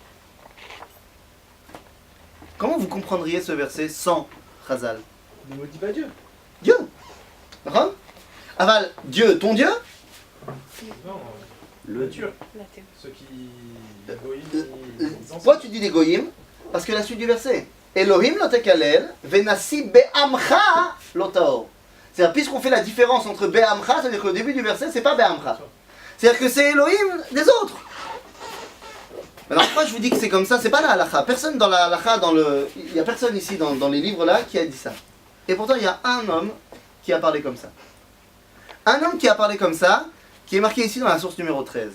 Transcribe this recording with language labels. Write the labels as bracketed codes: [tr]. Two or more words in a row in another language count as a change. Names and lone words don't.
[fr] Comment vous comprendriez ce verset sans Chazal? Ne maudis pas Dieu. Dieu. D'accord? Aval, Dieu, ton Dieu? Non, Le Dieu. L'athée. ceux qui. Pourquoi tu dis les goyim? Parce que la suite du verset. [he] אלהים לא תקלל ונשיא בעמך לא תאר. [fr] C'est-à-dire, puisqu'on fait la différence entre be'amcha, c'est-à-dire qu'au début du verset, c'est pas be'amcha. C'est-à-dire que c'est Elohim des autres. Alors pourquoi je vous dis que c'est comme ça? C'est pas la halakha. Personne dans la halakha, il y a personne ici dans les livres là qui a dit ça. Et pourtant il y a un homme qui a parlé comme ça. Un homme qui a parlé comme ça, qui est marqué ici dans la source numéro 13.